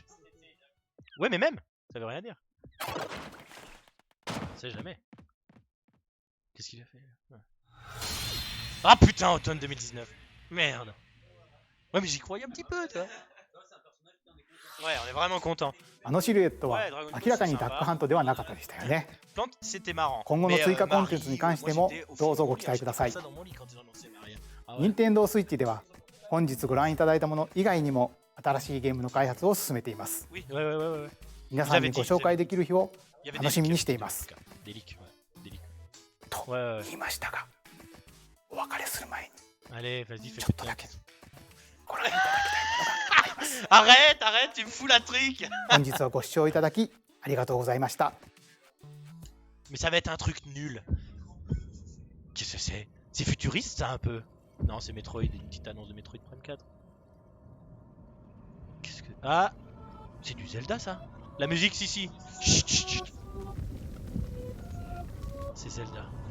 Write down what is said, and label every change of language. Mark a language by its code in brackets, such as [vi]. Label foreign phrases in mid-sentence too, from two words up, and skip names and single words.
[fr] Ouais, mais même, ça veut rien dire. On sait jamais. Qu'est-ce qu'il a fait? Ouais. Ah putain, automne 2019. Merde. Ouais, mais j'y croyais un petit peu, toi. Ouais, on est vraiment content. [ja] あのシルエットは明らかにダックハントではなかったでしたよね。今後の追加コンテンツに関してもどうぞご期待ください。任天堂スイッチでは本日ご覧いただいたもの以外にも新しいゲームの開発を進めています。皆さんにご紹介できる日を楽しみにしています。と言いましたが、お別れする前にちょっとだけご覧いただきたいものがあります。 [fr] Arrête, tu me fous la trique. [ja] 本日はご視聴いただきありがとうございました。 [fr] Mais ça va être un truc nul. Qu'est-ce que c'est? C'est futuriste ça un peu? Non, c'est Metroid, une petite annonce de Metroid Prime 4. Qu'est-ce que... Ah, c'est du Zelda ça? La musique, si. Chut, chut, chut. C'est Zelda.